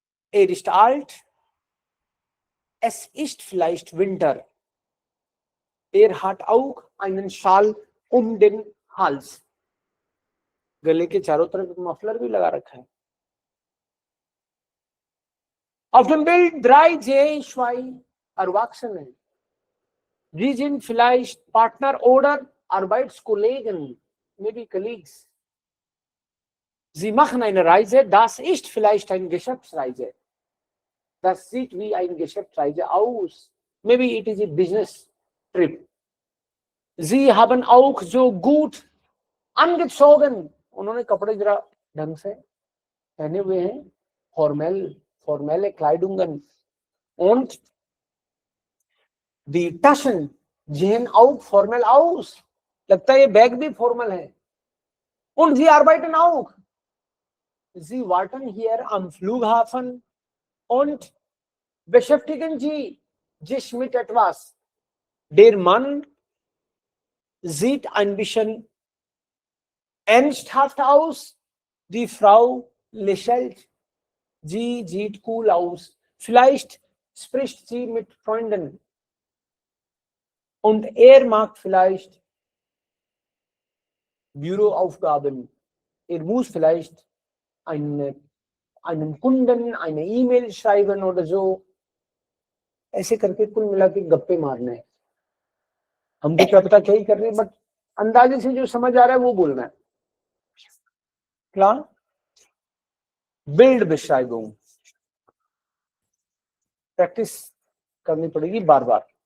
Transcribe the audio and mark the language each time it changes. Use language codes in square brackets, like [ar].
[de] Er ist alt. Es ist vielleicht Winter. Er hat auch einen Schal den Hals. [hi] गले के चारों तरफ एक मफलर भी लगा रखा है. [de] Auf dem Bild 3, 2 Erwachsene. Sie sind vielleicht Partner oder Arbeitskollegen, [en] maybe colleagues. [de] Sie machen eine Reise, das ist vielleicht eine Geschäftsreise. Das sieht wie eine Geschäftsreise aus. [en] Maybe it is a business trip. [de] Sie haben auch so gut angezogen. [hi] उन्होंने कपड़े जरा ढंग से पहने हुए हैं. [de] formelle Kleidungen. Und die Taschen sehen auch formell aus. [hi] लगता है ये बैग भी फॉर्मल है. [de] Und sie arbeiten auch. Sie warten hier am Flughafen und beschäftigen sich mit etwas. Der Mann sieht ein bisschen ernsthaft aus. Die Frau lächelt. Sie sieht cool aus. Vielleicht spricht sie mit Freunden. Und er macht vielleicht Büroaufgaben. Er muss vielleicht einen Kunden eine E-Mail schreiben oder so. [hi] ऐसे करके कुल मिला के गप्पे मारने हैं. हमको क्या पता क्या ही कर रहे हैं, बट अंदाजे से जो समझ आ रहा है वो बोलना है. [de] Klar? Bildbeschreibung. [hi] Practice करनी पड़ेगी बार बार.